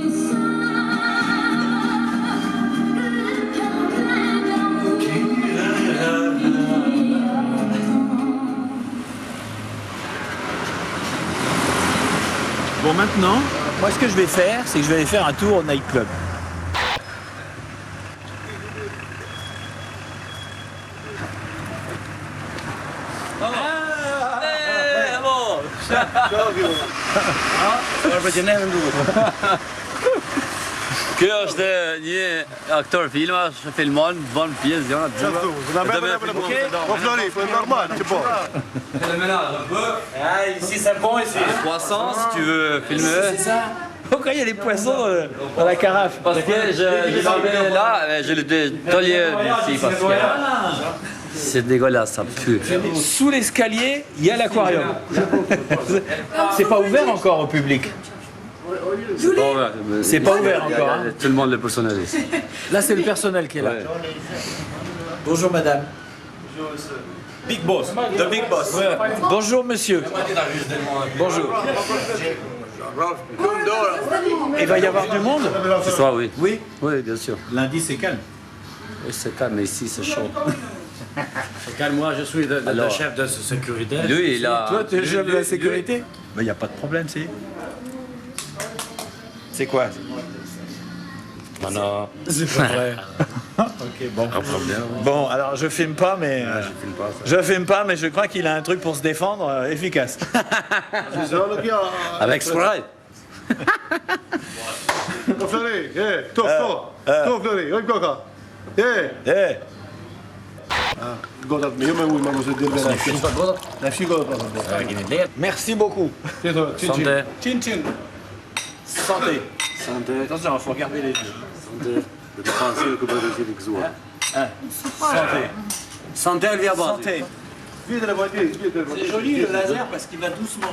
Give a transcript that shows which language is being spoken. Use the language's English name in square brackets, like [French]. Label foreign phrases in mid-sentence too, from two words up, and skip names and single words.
[French] Bon, maintenant, moi, ce que je vais faire, c'est que je vais aller faire un tour au nightclub. [Albanian] Ky është një aktor filmash, filmon, bën pjesë gjëra të bukura. Po Flori, po normal, që po. [French] Ici, c'est bon, ici. Poisson, si tu veux filmer. C'est ça. Pourquoi il y a des poissons dans la carafe? Parce que je l'avais là, je l'ai tolé d'ici parce que c'est dégueulasse, ça pue. Sous l'escalier, il y a l'aquarium. C'est pas ouvert encore au public. C'est pas ouvert encore. Hein. Tout le monde le personnel ici. Là, c'est le personnel qui est là. Ouais. Bonjour, madame. [English] Big boss. The big boss. [French] Ouais. Bonjour, monsieur. Bonjour. Il va y avoir du monde? Ce soir, oui. Oui. Oui, bien sûr. lundi, c'est calme. Oui, c'est calme, mais ici, c'est chaud. C'est calme, moi, je suis le chef de sécurité. Lui, il a... Toi, tu es le chef de la sécurité? Mais il n'y a pas de problème, c'est. C'est quoi? Non. C'est pas vrai. Ok, bon. Bon, alors je filme pas, mais je filme pas, mais je crois qu'il a un truc pour se défendre efficace. Avec Sprite. Flori, Flori, regarde qua. Godat mi, io mi vuoi così dire la figo. Merci beaucoup. Santé. Chin chin. Santé. Santé. Attention, il faut regarder les yeux. Santé. Santé. Santé, elle vient pas. Santé. C'est joli le laser parce qu'il va doucement.